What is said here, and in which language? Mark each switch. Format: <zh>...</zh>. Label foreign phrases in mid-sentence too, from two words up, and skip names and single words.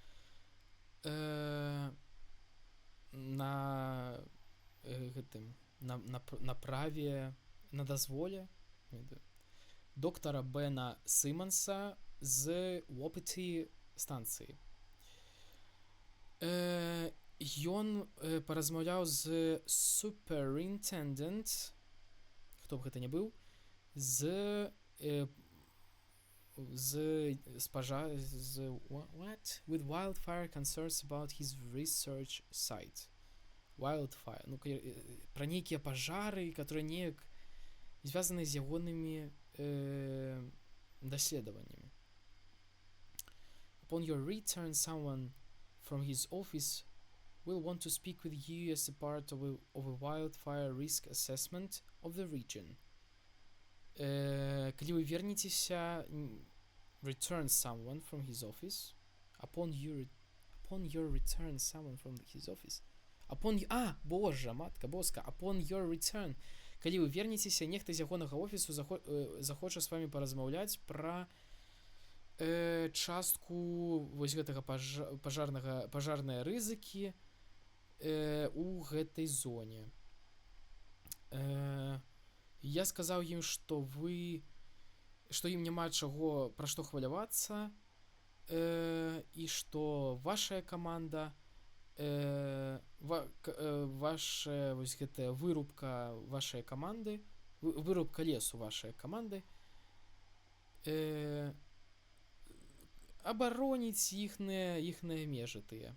<be>на гэтым на праве, на дазволе доктара Бена Симмонса з Wapiti станцыі. Ён паразмаўляў з Superintendent, хто б гэта не быў,</be> <en>with wildfire concerns about his research site. Wildfire.</en> <be>Ну, пра нейкія пажары, которые неяк звязаны з ягонымі даследаваннямі.</be> <en>Upon your return, someone from his office will want to speak with you as a part of a wildfire risk assessment of the region.</en> <be>Калі вы вернецеся,</be> <en>return someone from his office. Upon your return, someone from his office.</en> <be>Божа, матка боска.</be> <en>Upon your return.</en> <be>Калі вы вернецеся, нехта з ягонага офісу захоча з вами паразмаўляць пра частку вось гэтага пажарныя рызыкі у гэтай зоне. Я сказаў ім, што вы што ім няма чаго пра што хвалявацца, і што вашая каманда, ваша вось гэтая вырубка вашай каманды, вырубка лесу вашай каманды абароніць іхныя межы тыя.</be>